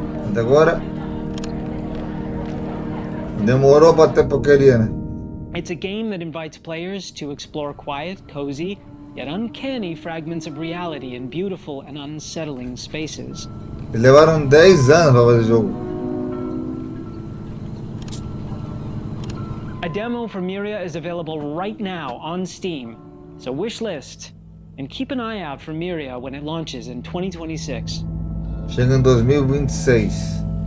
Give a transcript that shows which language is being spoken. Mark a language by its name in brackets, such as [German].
[Portuguese] Até agora demorou para ter porcaria, né? [English] It's a game that invites players to explore quiet, cozy, yet uncanny fragments of reality in beautiful and unsettling spaces. [Portuguese] Levaram 10 anos para fazer jogo. [English] A demo for Myria is available right now on Steam, so wishlist and keep an eye out for Myria when it launches in 2026. [Portuguese] Chega em 2026.